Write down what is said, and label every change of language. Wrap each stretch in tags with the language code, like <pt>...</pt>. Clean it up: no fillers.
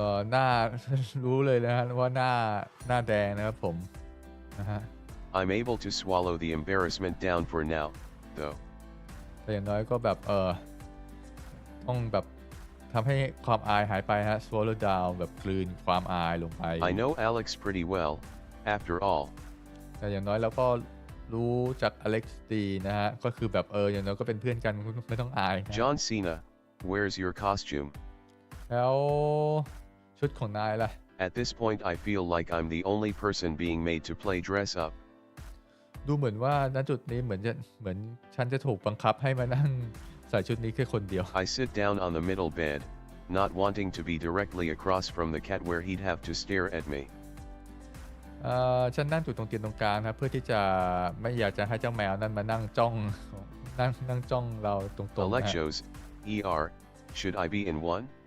<th>หน้า รู้เลยนะฮะว่าหน้าแดงนะครับผมนะฮะ</th> <en>I'm able to swallow the embarrassment down for now, though.</en> <th>แต่อย่างน้อยก็แบบต้องแบบทำให้ความอายหายไปฮะ</th> <en>swallow down</en> <th>แบบกลืนความอายลงไป</th> <en>I know Alex pretty well, after all.</en> <th>แต่อย่างน้อยเราก็รู้จักอเล็กซ์ดีนะฮะก็คือแบบอย่างน้อยก็เป็นเพื่อนกันไม่ต้องอาย</th> <en>John Cena, where's your costume?</en> <th>แล้วชุดของนายล่ะ</th> <en>At this point I feel like I'm the only person being made to play dress up.</en> <th>ดูเหมือนว่าณจุดนี้เหมือนฉันจะถูกบังคับให้มานั่งใส่ชุดนี้แค่คนเดียว</th> <en>I sit down on the middle bed, not wanting to be directly across from the cat where he'd have to stare at me.</en> <th>ฉันนั่งอยู่ตรงเตียงตรงกลางครับเพื่อที่จะไม่อยากจะให้เจ้าแมวนั้นมานั่งจ้องนั่งจ้องเราตรงๆ</th> <en>Alexos, should I be in one?</en>